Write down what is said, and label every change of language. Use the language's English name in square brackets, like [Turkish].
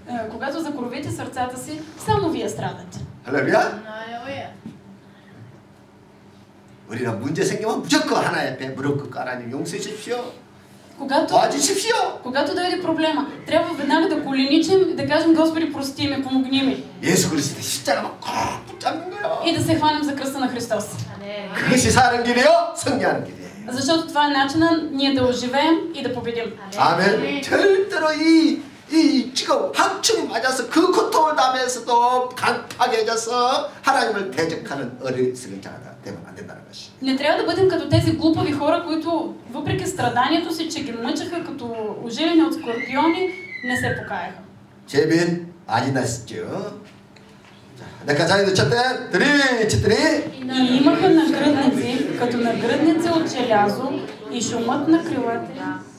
[Bulgarian] Когато закоравите сърцата си, само вие страдате. [Korean] 할렐루야. 우리는 문제 생기면 무조건 하나님 앞에 무릎 꿇고 하나님 용서해 주십시오. 도와주십시오. [Bulgarian] Когато дойде проблема, трябва веднага да коленичим и да кажем: Господи, прости ме, помогни ми. [Korean] 예수 그리스도의 십자가만 꼭 붙잡는 거예요. [Bulgarian] И да се хванем за кръста на Христос. [Korean] 그것이 사는 길이요, 승리하는 길이에요. [Bulgarian] Защото това е начинът ние да оживеем и да победим. [Korean] 아멘. 절대로 지금 항충이 맞아서 그 고통을 당하면서도 강팍해져서 하나님을 대적하는 어리석은 자가 되면 안 된다는 것이. [Bulgarian] Не трябва да бъдем като тези глупави хора, които въпреки страданието си, че ги мъчаха като ожилени от скорпиони, не се покаяха. [Korean] 재빈 많이 났죠. [Bulgarian] нека заедно четем. 3, 4. И имаха нагръдници, като нагръдници от желязо и шумът на крилата.